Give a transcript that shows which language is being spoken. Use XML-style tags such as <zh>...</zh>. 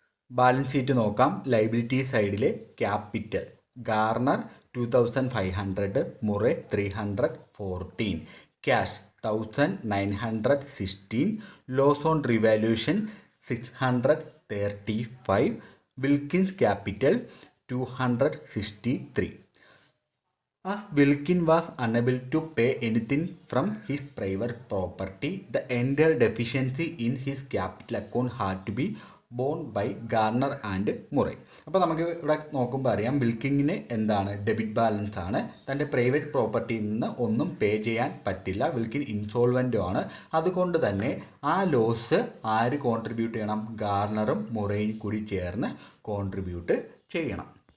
<ml>Balance sheet നോക്കാം. Liability സൈഡിൽ capital Garner 2500, Murray 314, cash 1916, loss on revaluation 635, Wilkins capital 263.</ml> <en>As Wilkin was unable to pay anything from his private property, the entire deficiency in his capital account had to be borne by Garner and Murray.</en> <ml>അപ്പോൾ നമുക്ക് ഇവിടെ നോക്കുമ്പോൾ അറിയാം വിൽക്കിങ്ങിന് എന്താണ്, debit balance ആണ്. തൻ്റെ private പ്രോപ്പർട്ടിയിൽ നിന്ന് ഒന്നും പേ ചെയ്യാൻ പറ്റില്ല. വിൽക്കിൻ ഇൻസോൾവൻ്റും ആണ്. അതുകൊണ്ട് തന്നെ ആ ലോസ് ആര് കോൺട്രിബ്യൂട്ട് ചെയ്യണം, ഗാർണറും മുറയും കൂടി ചേർന്ന് കോൺട്രിബ്യൂട്ട് ചെയ്യണം.</ml>